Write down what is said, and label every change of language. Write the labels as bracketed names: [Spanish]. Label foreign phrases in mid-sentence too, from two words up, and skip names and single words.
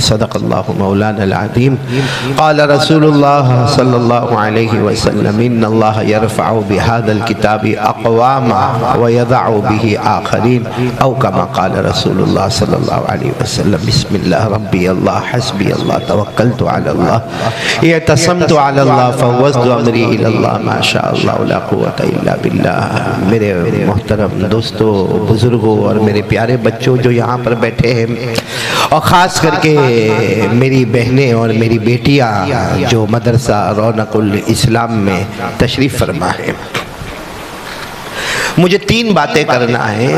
[Arabic] صدق الله مولانا العظيم. قال رسول الله صلى الله عليه وسلم إن الله يرفع بهذا الكتاب أقواما ويضع به آخرين، أو كما قال رسول الله صلى الله عليه وسلم. بسم الله ربي الله حسبي الله توكلت على الله اعتصمت بالله فوضت أمري إلى الله ما شاء الله لا قوة إلا بالله. [Hindi] मेरे मोहतरम दोस्तों, बुजुर्गों और मेरे प्यारे बच्चों जो यहाँ पर बैठे हैं, और ख़ास करके मेरी बहनें और मेरी बेटियाँ जो मदरसा रौनकुल इस्लाम में तशरीफ़ फरमा है, मुझे तीन बातें करना है।